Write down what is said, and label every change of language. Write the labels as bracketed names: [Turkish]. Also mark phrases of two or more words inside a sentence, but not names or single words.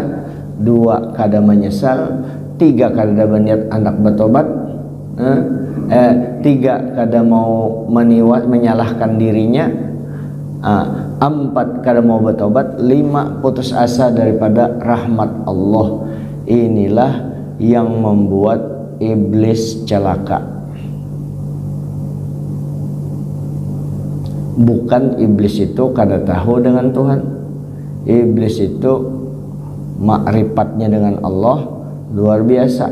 [Banjar] Dua, kada menyesal. Tiga, kada berniat anak bertobat. Tiga, kada mau menyalahkan dirinya. Empat, kada mau bertobat. Lima, putus asa daripada rahmat Allah. Inilah yang membuat iblis celaka. Bukan iblis itu kada tahu dengan Tuhan. Iblis itu makrifatnya dengan Allah luar biasa.